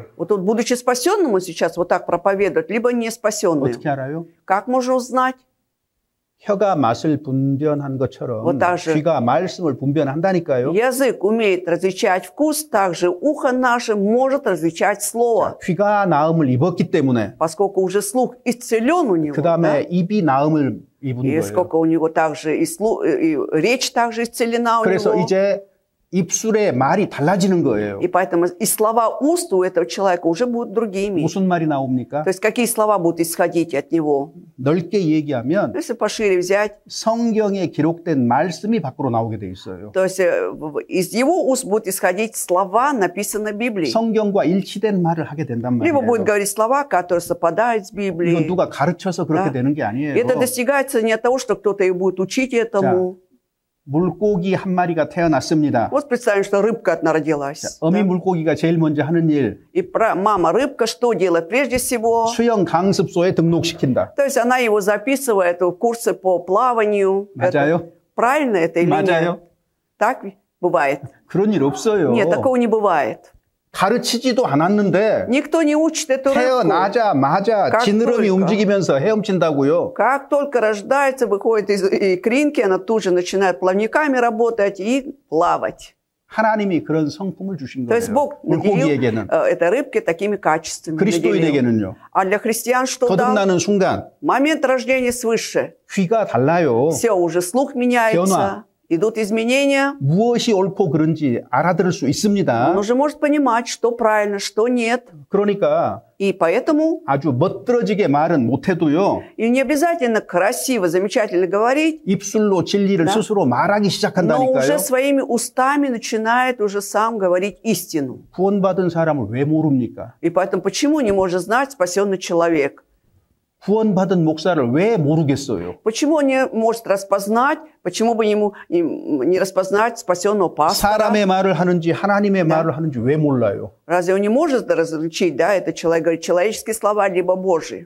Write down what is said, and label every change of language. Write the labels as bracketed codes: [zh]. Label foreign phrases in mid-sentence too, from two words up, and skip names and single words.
[ru] Вот он, будучи спасенным, он сейчас вот так проповедует, либо не спасенный. [ko] 어떻게 알아요? [ru] Как можно узнать? [ko] 혀가 맛을 분별한 것처럼 [ru] Вот так же. [ko] 귀가 말씀을 분별한다니까요. [ru] Язык умеет различать вкус, также ухо наше может различать слово. [ko] 귀가 나음을 입었기 때문에 [ru] Поскольку уже слух исцелен у него, [ko] 그 [ru] да? [ko] 다음에 입이 나음을 입은 [ru] И [ko] 거예요. [ru] сколько у него также и речь также исцелена у [ko] 그래서 [ru] него. [ko] 이제 입술의 말이 달라지는 거예요. [ru] И поэтому и слова уст у этого человека уже будут другими. [ko] 무슨 말이 나옵니까? [ru] То есть какие слова будут исходить от него? [ko] 넓게 얘기하면 [ru] Если пошире взять, [ko] 성경에 기록된 말씀이 밖으로 나오게 돼 있어요. [ru] то есть из его уст будут исходить слова, написанные в Библии. [ko] 성경과 일치된 말을 하게 된단 [ru] Либо будет [ko] 말이에요. [ru] говорить слова, которые совпадают с [ko] 이건 [ru] Библией. [ko] 누가 가르쳐서 그렇게 [ru] Да. [ko] 되는 게 [ru] И [ko] 아니에요. [ru] это достигается не от того, что кто-то и будет учить этому. [ko] 물고기 한 마리가 태어났습니다. [ru] Вот представим, что рыбка одна родилась. [ko] 어미 [ru] Да? [ko] 물고기가 제일 먼저 하는 일, [ru] И мама рыбка что делает? Прежде всего, [ko] 수영 강습소에 등록시킨다. [ru] то есть она его записывает в курсы по плаванию. [ko] 맞아요? [ru] Это, правильно это или [ko] 맞아요? [ru] нет? Так бывает? [ko] 그런 일 없어요. [ru] Нет, такого не бывает. [ko] 가르치지도 않았는데 [ru] Никто не учит эту рыбку. [ko] 태어나자마자 [ru] Как [ko] 지느러미 [ru] только. [ko] 움직이면서 헤엄친다고요. [ru] Как только рождается, выходит из икринки, она тут же начинает плавниками работать и плавать. [ko] 하나님이 그런 성품을 주신 [ru] То есть [ko] 거예요. [ru] Бог наделил [ko] 물고기에게는. [ru] этой рыбке такими качествами. наделил. [ko] 그리스도인에게는요. [ru] А для христиан что дал? [ko] 거듭나는 순간 [ru] Момент рождения свыше. [ko] 귀가 달라요. [ru] Все, уже слух меняется. [ko] 변화. [ru] Идут изменения. [ko] 무엇이 옳고 그른지 알아들을 수 있습니다. [ru] Он уже может понимать, что правильно, что нет. [ko] 그러니까 [ru] И поэтому [ko] 아주 멋들어지게 말은 못해도요. [ru] и не обязательно красиво, замечательно говорить, [ko] 입술로 진리를 [ru] Да. [ko] 스스로 말하기 [ru] но [ko] 시작한다니까요. [ru] уже своими устами начинает уже сам говорить истину. [ko] 구원받은 사람을 왜 모릅니까? [ru] И поэтому почему не может знать спасенный человек? [ko] 구원받은 목사를 왜 모르겠어요? [ru] Почему он не может распознать, почему бы ему не распознать спасенного пастора? [ko] 사람의 말을 하는지 하나님의 말을 하는지 왜 몰라요? [ru] Разве он не может различить, да, это человек говорит человеческие слова, либо Божьи?